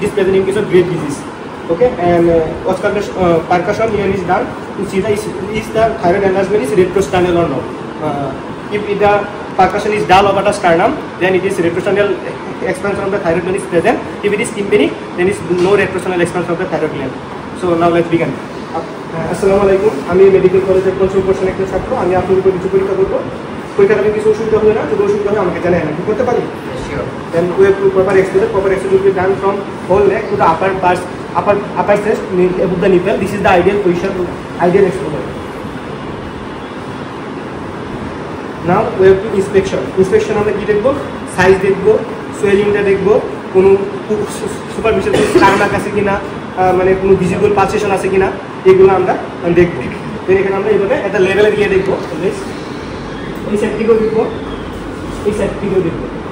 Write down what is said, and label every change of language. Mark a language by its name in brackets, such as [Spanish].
[English] It is present in case of Graves' disease. Okay, and auscultation, percussion here is done to see is the thyroid enlargement is retrosternal or not. If the percussion is dull over the sternum, then it is retrosternal expansion of the thyroid gland is present. If it is tympanic, then it is no retrosternal expansion of the thyroid gland. So now let's begin. [Bangla] আসসালামু আলাইকুম, আমি medical কলেজের consul কোর্সের একটা ছাত্র। আমি আপনাদের কিছু পরীক্ষা করবো। পরীক্ষাটা কিছু অসুবিধা হবে না, যদি অসুবিধা হয় আমাকে জানাই, আমি করতে পারি। [English] Then we have to proper exposure will be done from whole neck to the upper chest above the nipple. This is the ideal position, ideal exposure. Now we have to inspection [Bangla] আমরা কি দেখবো? Size দেখবো, সোয়েলিংটা দেখবো, কোনো superficial Karnak আছে কিনা, মানে কোনো ভিজিবল পালসেশন আছে কিনা, এগুলো আমরা দেখবো। এখানে আমরা এইভাবে একটা লেভেলে গিয়ে দেখবো, এই সাইডটিকেও দেখবো, এই সাইডটিকেও দেখবো।